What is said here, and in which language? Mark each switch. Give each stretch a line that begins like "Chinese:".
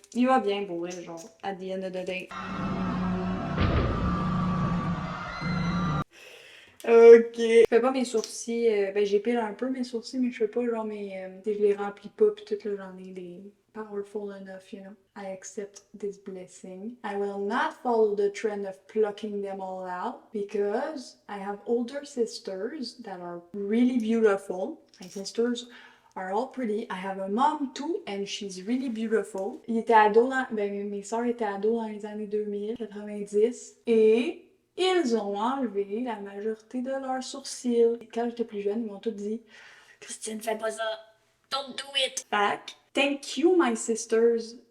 French: Il va bien pour vrai, genre,
English: at the end of the day.
French: Ok. Je fais pas mes sourcils, ben j'épile un peu mes sourcils, mais je fais pas genre mes. Je les remplis pas, pis tout là, j'en ai des
English: powerful enough, you know. I accept this blessing. I will not follow the trend of plucking them all out because I have older sisters that are really beautiful. My sisters are all pretty. I have a mom too, and she's really beautiful.
French: Ils étaient ados mes sœurs étaient ados dans les années 2000, 90, et ils ont enlevé la majorité de leurs sourcils. Quand j'étais plus jeune, ils m'ont tous dit « Christine, fais pas ça!
English: Don't do it!
French: » Fait
English: thank you, my sisters!